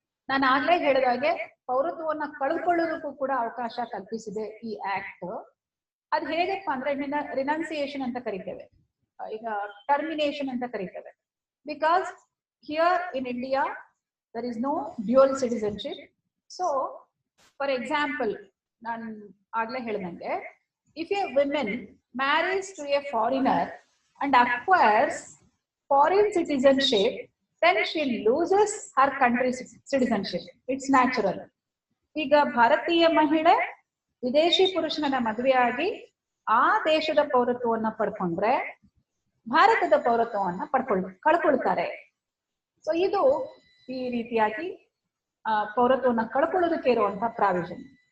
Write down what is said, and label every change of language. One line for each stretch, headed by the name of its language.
Kannada: ನಾನು ಆಗ್ಲೇ ಹೇಳಿದಾಗೆ ಪೌರತ್ವವನ್ನ ಕಳ್ಕೊಳ್ಳೋದಕ್ಕೂ ಕೂಡ ಅವಕಾಶ ಕಲ್ಪಿಸಿದೆ ಈ ಆಕ್ಟ್. ಅದು ಹೇಗಪ್ಪ ಅಂದ್ರೆ ರಿನೌನ್ಸಿಯೇಷನ್ ಅಂತ ಕರಿತೇವೆ, ಈಗ ಟರ್ಮಿನೇಷನ್ ಅಂತ ಕರಿತೇವೆ.
English: Because here in India there is no dual citizenship. So for example,
Kannada: ನಾನು ಆಗ್ಲೇ ಹೇಳಿದಂಗೆ,
English: if a woman marries to a foreigner and acquires foreign citizenship, then she loses her country's citizenship. It's natural.
Kannada: ಈಗ ಭಾರತೀಯ ಮಹಿಳೆ ವಿದೇಶಿ ಪುರುಷನ ಮದುವೆಯಾಗಿ ಆ ದೇಶದ ಪೌರತ್ವವನ್ನ ಪಡ್ಕೊಂಡ್ರೆ ಭಾರತದ ಪೌರತ್ವವನ್ನ ಕಳ್ಕೊಳ್ತಾರೆ. ಸೊ ಇದು ಈ ರೀತಿಯಾಗಿ ಪೌರತ್ವವನ್ನ ಕಳ್ಕೊಳ್ಳೋದಕ್ಕೆ ಇರುವಂತಹ ಪ್ರಾವಿಷನ್.